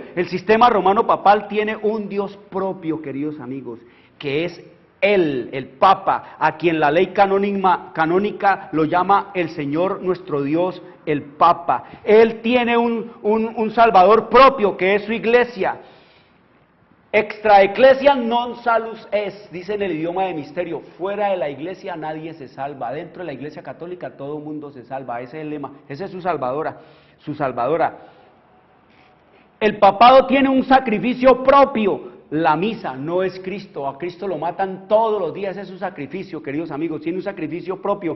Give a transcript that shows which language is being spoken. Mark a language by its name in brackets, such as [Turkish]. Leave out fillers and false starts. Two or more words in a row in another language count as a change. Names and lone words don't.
[Spanish] El sistema romano papal tiene un Dios propio, queridos amigos, que es Él, el Papa, a quien la ley canónica lo llama el Señor nuestro Dios, el Papa. Él tiene un Salvador propio, que es su Iglesia. [Latin] Extra ecclesia non salus es, [Spanish] dice en el idioma de misterio. Fuera de la Iglesia nadie se salva. Dentro de la Iglesia católica todo el mundo se salva. Ese es el lema, esa es su salvadora. El papado tiene un sacrificio propio. La misa no es Cristo, a Cristo lo matan todos los días, es su sacrificio, queridos amigos, tiene un sacrificio propio.